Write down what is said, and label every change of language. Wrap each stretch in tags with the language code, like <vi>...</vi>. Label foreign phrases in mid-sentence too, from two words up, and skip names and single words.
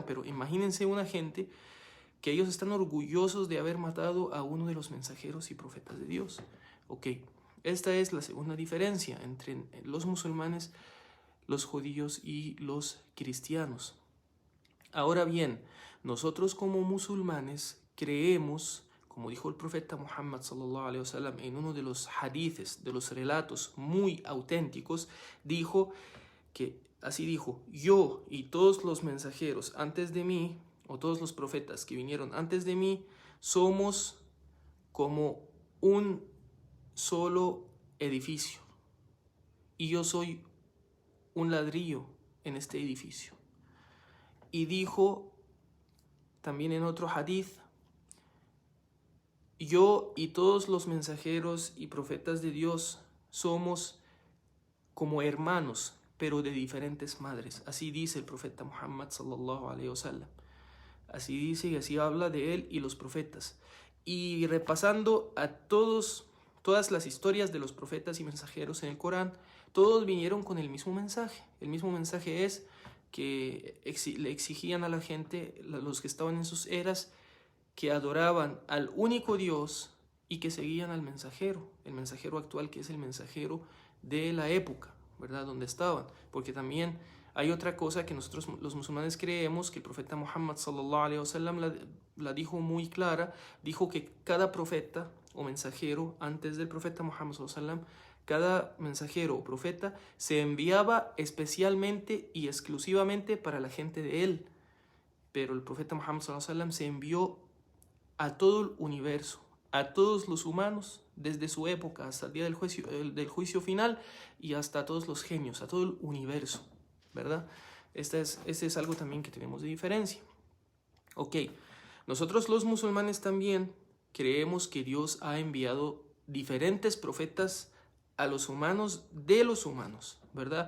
<es>Pero imagínense una gente que ellos están orgullosos de haber matado a uno de los mensajeros y profetas de Dios. Ok, esta es la segunda diferencia entre los musulmanes, los judíos y los cristianos. Ahora bien, nosotros como musulmanes creemos, como dijo el profeta Muhammad</es> <ar>صلى الله عليه وسلم</ar> <es>en uno de los hadithes, de los relatos muy auténticos, dijo que así dijo: yo y todos los mensajeros antes de mí, o todos los profetas que vinieron antes de mí, somos como un solo edificio, y yo soy un ladrillo en este edificio. Y dijo también en otro hadith: yo y todos los mensajeros y profetas de Dios somos como hermanos, pero de diferentes madres. Así dice el profeta Muhammad</es> <ar>صلى الله عليه وسلم.</ar> <es>Así dice y así habla de él y los profetas. Y repasando a todas las historias de los profetas y mensajeros en el Corán, todos vinieron con el mismo mensaje. El mismo mensaje es que le exigían a la gente, los que estaban en sus eras, que adoraban al único Dios y que seguían al mensajero, el mensajero actual, que es el mensajero de la época, ¿verdad? Donde estaban. Porque también hay otra cosa que nosotros los musulmanes creemos, que el profeta Muhammad</es> <ar>صلى الله عليه وسلم</ar> <es>la dijo muy clara. Dijo que cada profeta o mensajero antes del profeta Muhammad</es> <ar>صلى الله عليه وسلم,</ar> <es>cada mensajero o profeta se enviaba especialmente y exclusivamente para la gente de él. Pero el profeta Muhammad</es> <ar>صلى الله عليه وسلم</ar> <es>se envió a todo el universo, a todos los humanos, desde su época hasta el día del juicio final, y hasta todos los genios, a todo el universo, ¿verdad? Este es algo también que tenemos de diferencia. Ok, nosotros los musulmanes también creemos que Dios ha enviado diferentes profetas a los humanos de los humanos, ¿verdad?</es>